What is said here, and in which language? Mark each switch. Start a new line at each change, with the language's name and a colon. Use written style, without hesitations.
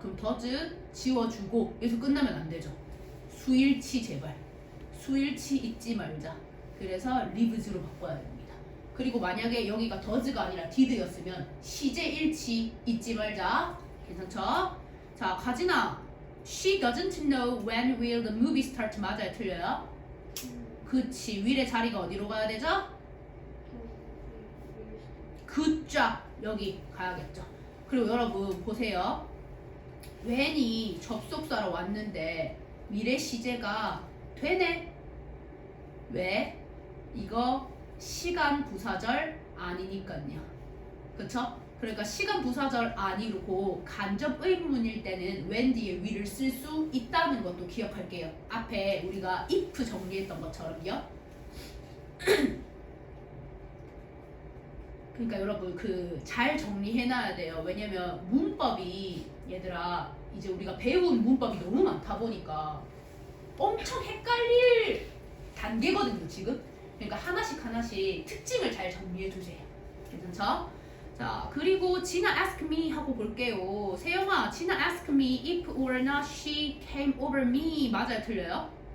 Korean: 그럼 does 지워주고 여기서 끝나면 안 되죠. 수일치 제발. 수일치 잊지 말자. 그래서 lives로 바꿔야 됩니다. 그리고 만약에 여기가 does가 아니라 did였으면 시제일치 잊지 말자. 괜찮죠? 자, 가진아.
English: She doesn't know when will the movie start.
Korean: 맞아요? 틀려요? 그치. will의 자리가 어디로 가야 되죠? 굿잡. 여기 가야겠죠. 그리고 여러분 보세요. when이 접속사로 왔는데 미래 시제가 되네. 왜? 이거 시간 부사절 아니니까요. 그쵸? 그러니까 시간 부사절 아니고 간접 의문일 때는 when 뒤에 will을 쓸 수 있다는 것도 기억할게요. 앞에 우리가 if 정리했던 것처럼요. 그러니까 여러분 그 잘 정리해놔야 돼요. 왜냐면 문법이 얘들아 이제 우리가 배운 문법이 너무 많다 보니까 엄청 헷갈릴 단계거든요 지금. 그러니까 하나씩 하나씩 특징을 잘 정리해 주세요. 괜찮죠? 자 그리고 진아
English: ask me
Korean: 하고 볼게요.
English: 세영아 진아 ask me if or not she came over me
Korean: 맞아요 틀려요?